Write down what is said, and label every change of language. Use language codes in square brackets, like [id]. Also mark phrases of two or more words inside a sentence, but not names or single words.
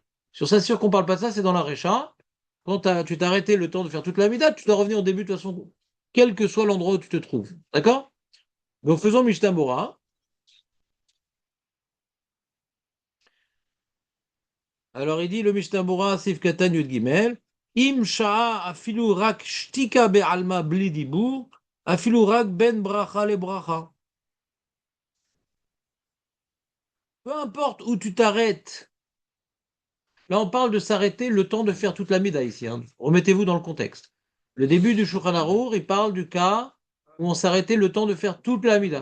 [fr] Sur ça, sûr qu'on parle pas de ça, c'est dans la Récha. Quand tu t'es arrêté le temps de faire toute la mita, tu dois revenir au début de toute façon, quel que soit l'endroit où tu te trouves. D'accord? Donc, faisons Mishnah Bora. Alors, il dit le Mishnah Bora, [he] סעיף קטן יוד גימל. אם שהה אפילו רק שתיקה בעלמא בלי דיבור, אפילו רק בין ברכה לברכה. [fr] Peu importe où tu t'arrêtes. Là, on parle de s'arrêter le temps de faire toute la mida ici. Hein. Remettez-vous dans le contexte. Le début du Shulchan Arour, il parle du cas où on s'arrêtait le temps de faire toute la mida.